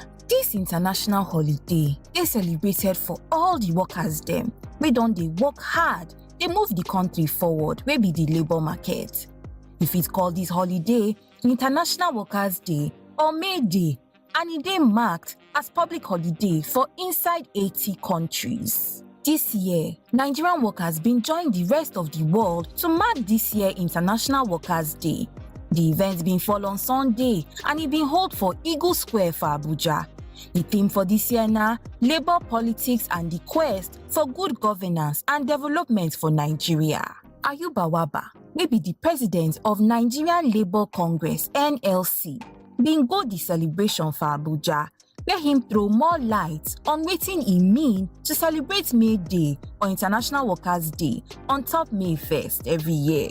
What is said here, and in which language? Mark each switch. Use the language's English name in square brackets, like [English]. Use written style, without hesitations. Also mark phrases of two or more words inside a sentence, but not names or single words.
[Nigerian Pidgin] This international holiday dey celebrated for all the workers dem wey don dey work hard, dey move the country forward wey be the labour market. We fit call this holiday International Workers' Day or May Day, and e dey marked as public holiday for inside 80 countries. This year, Nigerian workers been join the rest of the world to mark this year International Workers' Day. The event been fall on Sunday and it been held for Eagle Square for Abuja. The theme for this year na Labour Politics and the Quest for Good Governance and Development for Nigeria. Ayuba Waba, wey be the president of Nigerian Labour Congress (NLC), been go the celebration for Abuja, where him throw more light on wetin e mean to celebrate May Day or International Workers' Day on top May 1st every year.